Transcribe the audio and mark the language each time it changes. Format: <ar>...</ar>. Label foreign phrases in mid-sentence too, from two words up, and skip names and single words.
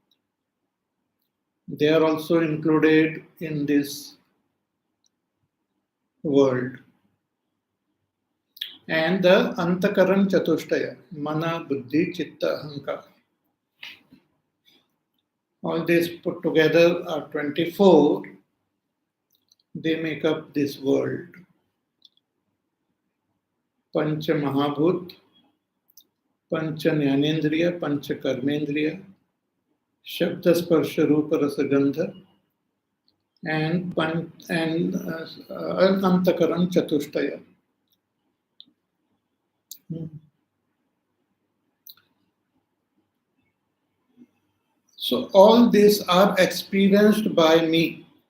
<en>They are also included in this world. And the</en> <sa>अन्तःकरण चतुष्टय, मन, बुद्धि, चित्त, अहंकार.</sa> <en>All these put together are 24. They make up this world.</en> <sa>पञ्च महाभूत, पञ्च ज्ञानेन्द्रिय, पञ्च कर्मेन्द्रिय, शब्द, स्पर्श, रूप, रस, गन्ध, and अन्तःकरण चतुष्टय.</sa> <en>So all these are experienced by me.</en>